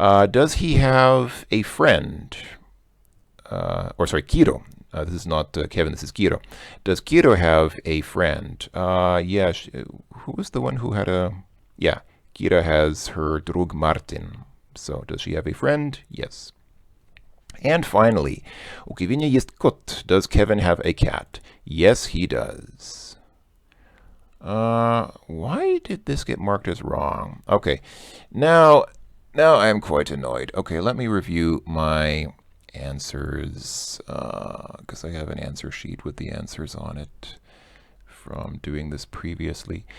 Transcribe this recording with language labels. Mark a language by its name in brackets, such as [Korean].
[English] Does he have a friend? Kiro. This is not Kevin, this is Kiro. Does Kiro have a friend? Yeah, who was the one who had a... Yeah, Kira has her drug Martin. So, does she have a friend? Yes. And finally, [Russian] у Кевина есть кот. [English] Does Kevin have a cat? Yes, he does. Why did this get marked as wrong? Okay, now I'm quite annoyed. Okay, let me review my answers, because I have an answer sheet with the answers on it from doing this previously.